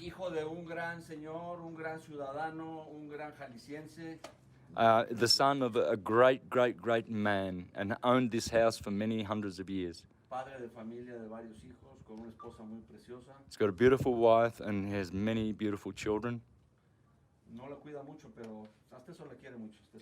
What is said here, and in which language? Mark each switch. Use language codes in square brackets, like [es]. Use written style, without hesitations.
[es] Hijo de un gran señor, un gran ciudadano, un gran jalisciense. [en] The son of a great, great, great man, and owned this house for many hundreds of years. [es] Padre de familia de varios hijos, con una esposa muy preciosa. [en] He's got a beautiful wife and he has many beautiful children. [es] No la cuida mucho, pero hasta eso la quiere mucho.